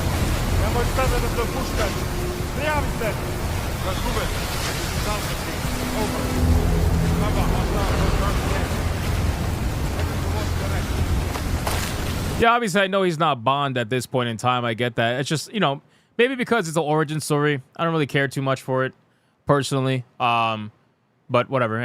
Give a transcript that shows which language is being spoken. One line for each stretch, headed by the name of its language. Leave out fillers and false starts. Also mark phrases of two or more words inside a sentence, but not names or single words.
Serbian: Nemoj sebe da se opuštaš. Prijavi se. Razumem. Znam se ti. Over.
English: Yeah, obviously I know he's not Bond at this point in time. I get that. It's just, you know, maybe because it's an origin story. I don't really care too much for it personally. But whatever.